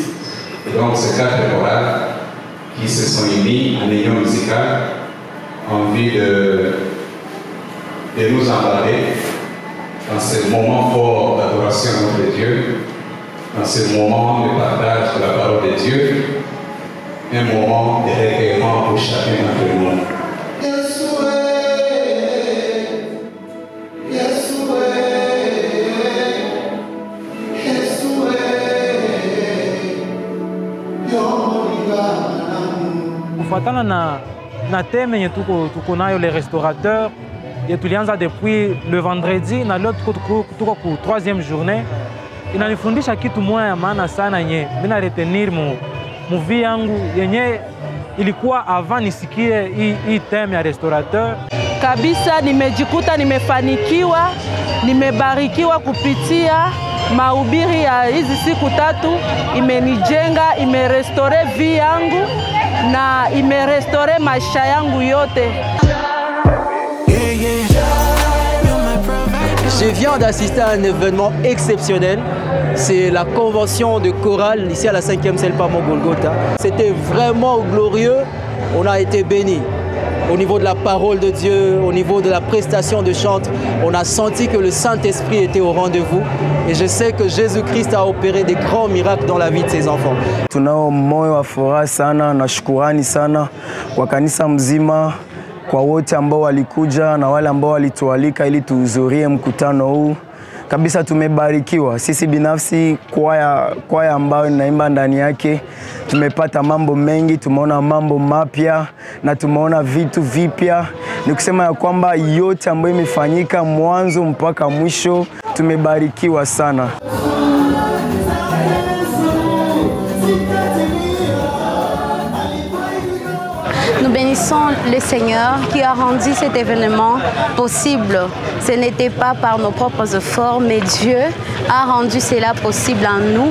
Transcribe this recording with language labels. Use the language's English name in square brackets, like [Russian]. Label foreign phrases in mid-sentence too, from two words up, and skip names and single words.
[French] Et donc, ces quatre chorales qui se sont unis en union musicale en vue de nous embarquer dans ce moment fort d'adoration à notre Dieu, dans ce moment de partage de la parole de Dieu, un moment de recueillement pour chacun d'entre nous. [Swahili] Kufuatana na theme yenye tuko nayo [French] les restaurateurs, [Swahili] tulianza [French] depuis le vendredi [Swahili] na leo tuko ku [French] troisième journée. [Swahili] Inanifundisha kitu moja ya maana sana yenye mimi retenir muvi yangu yenye ilikuwa avant nisikie hii theme ya restaurateur. Kabisa nimejikuta nimefanikiwa, nimebarikiwa kupitia mahubiri ya hizi siku tatu. Imenijenga, imerestore vie yangu na imerestore maisha yangu yote. [French] Je viens d'assister à un événement exceptionnel. C'est la convention de chorale ici à la 5e Selpa Golgotha. C'était vraiment glorieux. On a été bénis. Au niveau de la parole de Dieu, au niveau de la prestation de chant, on a senti que le Saint-Esprit était au rendez-vous. Et je sais que Jésus-Christ a opéré des grands miracles dans la vie de ses enfants. [Swahili] Tunao moyo wa furaha sana na shukrani sana kwa kanisa mzima, kwa wote ambao walikuja na wale ambao walitualika ili tuhudhurie mkutano huu. Kabisa tumebarikiwa. Sisi binafsi kwaya ambayo ninaimba ndani yake tumepata mambo mengi, tumeona mambo mapya na tumeona vitu vipya. Ni kusema ya kwamba yote ambayo imefanyika mwanzo mpaka mwisho tumebarikiwa sana. [French] Nous bénissons le Seigneur qui a rendu cet événement possible. Ce n'était pas par nos propres efforts, mais Dieu a rendu cela possible en nous.